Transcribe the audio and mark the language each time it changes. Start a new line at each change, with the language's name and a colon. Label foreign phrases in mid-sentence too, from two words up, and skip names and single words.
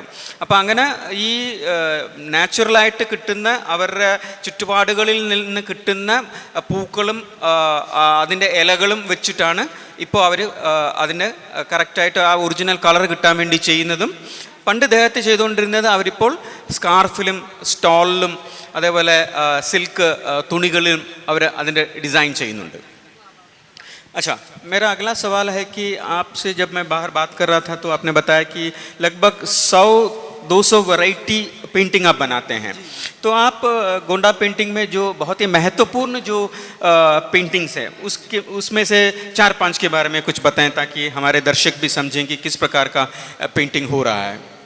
Malayalam: അപ്പം അങ്ങനെ ഈ നാച്ചുറലായിട്ട് കിട്ടുന്ന അവരുടെ ചുറ്റുപാടുകളിൽ നിന്ന് കിട്ടുന്ന പൂക്കളും അതിൻ്റെ ഇലകളും വെച്ചിട്ടാണ് ഇപ്പോൾ അവർ അതിന് കറക്റ്റായിട്ട് ആ ഒറിജിനൽ കളർ കിട്ടാൻ വേണ്ടി ചെയ്യുന്നതും. പണ്ട് ദേഹത്ത് ചെയ്തുകൊണ്ടിരുന്നത് അവരിപ്പോൾ സ്കാർഫിലും സ്റ്റോളിലും അതേപോലെ സിൽക്ക് തുണികളിലും അവർ അതിൻ്റെ ഡിസൈൻ ചെയ്യുന്നുണ്ട്.
Hindi: अच्छा, मेरा अगला सवाल है कि आपसे जब मैं बाहर बात कर रहा था तो आपने बताया कि लगभग 100-200
English: variety painting
Hindi: आप बनाते हैं. तो आप गोंडा पेंटिंग में जो बहुत ही महत्वपूर्ण जो पेंटिंग्स है उसमें से 4-5 के बारे में कुछ बताएं ताकि हमारे दर्शक भी समझें कि किस प्रकार का पेंटिंग हो रहा है.